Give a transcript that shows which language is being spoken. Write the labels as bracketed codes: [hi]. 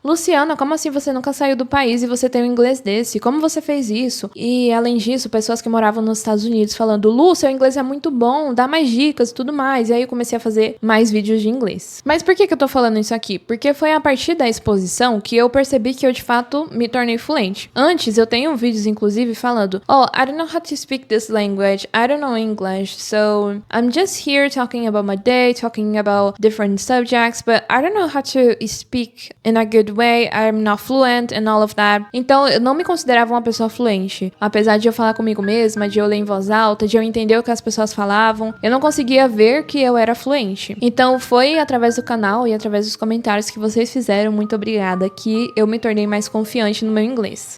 [pt] Luciana, como assim você nunca saiu do país e você tem um inglês desse? Como você fez isso? E além disso, pessoas que moravam nos Estados Unidos falando, Lu, seu inglês é muito bom, dá mais dicas e tudo mais. E aí eu comecei a fazer mais vídeos de inglês. Mas por que eu tô falando isso aqui? Porque foi a partir da exposição que eu percebi que eu de fato me tornei fluente. [en] Antes eu tenho vídeos inclusive falando, oh, I don't know how to speak this language, I don't know English, so I'm just here talking about my day, talking about different subjects, but I don't know how to speak in a good way, I'm not fluent and all of that. [pt] Então eu não me considerava uma pessoa fluente. Apesar de eu falar comigo mesma, de eu ler em voz alta, de eu entender o que as pessoas falavam, eu não conseguia ver que eu era fluente. Então foi através do canal e através através dos comentários que vocês fizeram, muito obrigada, que eu me tornei mais confiante no meu inglês.